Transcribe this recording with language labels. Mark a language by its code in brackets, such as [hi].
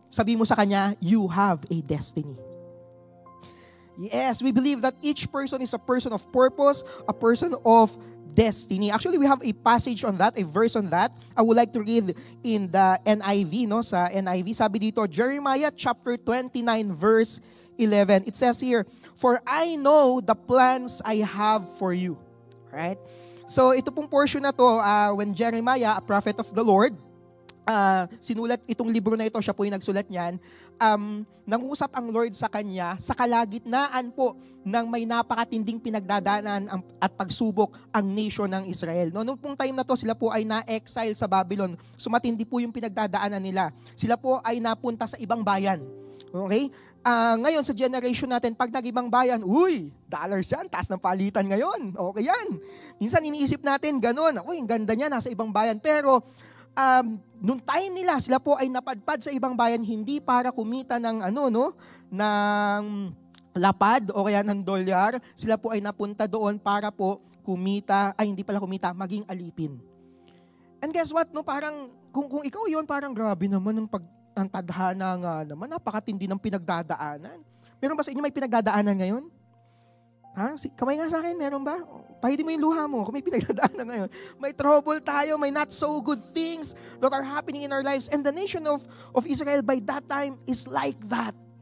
[tl] Sabi mo sa kanya, [en] you have a destiny. Yes, we believe that each person is a person of purpose, a person of destiny. Actually, we have a passage on that, a verse on that. I would like to read in the NIV, no? [tl] Sa NIV, sabi dito, Jeremiah chapter 29, verse 11. [en] It says here, "For I know the plans I have for you." Right? [tl] So, ito pong portion na to, [en] when Jeremiah, a prophet of the Lord, [tl] sinulat itong libro na ito, siya po yung nagsulat niyan, nangusap ang Lord sa kanya sa kalagitnaan po ng may napakatinding pinagdadaanan at pagsubok ang nation ng Israel. No, noong pong time na to, sila po ay na-exile sa Babylon. So matindi po yung pinagdadaanan nila. Sila po ay napunta sa ibang bayan. Okay? Ngayon sa generation natin, pag nag-ibang bayan, uy, dollars yan, taas ng palitan ngayon. Okay yan. Minsan iniisip natin, ganun, uy, ang ganda niya, nasa ibang bayan. Pero, nung time nila, sila po ay napadpad sa ibang bayan, hindi para kumita ng ng lapad o kaya ng dolyar. Sila po ay napunta doon para po kumita, hindi pala kumita, maging alipin. [en] And guess what, [tl] no? Parang, kung ikaw yun, parang grabe naman ang tadhana nga naman, napakatindi ng pinagdadaanan. Meron ba sa inyo may pinagdadaanan ngayon? Kamay nga sa akin, meron ba? Pahitin mo yung luha mo kung may pinagdadaanan ngayon. May trouble tayo, [en] may not so good things that are happening in our lives. And the nation of Israel by that time is like that.